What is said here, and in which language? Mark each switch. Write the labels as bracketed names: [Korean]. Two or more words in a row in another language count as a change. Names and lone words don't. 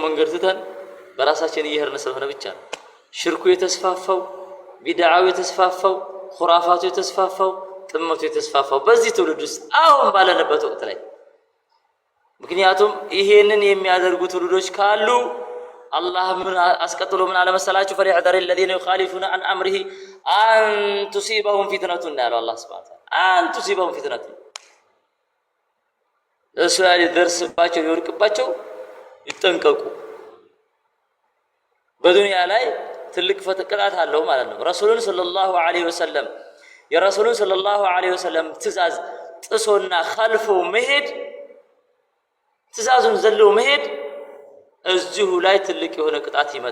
[Amharic] መንገድ ትተን በራሳችን እየሄድን ስለሆነ ብቻ ነው ሽርኩ የተስፋፋው፣ ቢድዓው የተስፋፋው፣ ኹራፋቱ የተስፋፋው፣ ጥመቱ የተስፋፋው በዚህ ትውልድ ውስጥ አሁን ባለንበት ወቅት ላይ። ምክንያቱም ይሄንን የሚያደርጉ ትውልዶች ካሉ አላህ ምን አስቀጥሎ ምን አለ መሰላችሁ? [Arabic] فليحذر الذين يخالفون عن امره ان تصيبهم فتنة [Amharic] ያለው አላህ [Arabic] سبحانه وتعالى ان تصيبهم فتنة [Amharic] እስራኤል ደርስባቸው ይወርቅባቸው ይጠንቀቁ። በዱንያ ላይ ትልቅ ፈተቅላት አለው ማለት ነው። ረሱሉን [Arabic] صلى الله عليه وسلم [Amharic] የረሱሉን [Arabic] صلى الله عليه وسلم [Amharic] ትእዛዝ ጥሶና ኸልፎ መሄድ ትእዛዙን ዘሎ መሄድ እዚሁ ላይ ትልቅ የሆነ ቅጣት ይመጣል።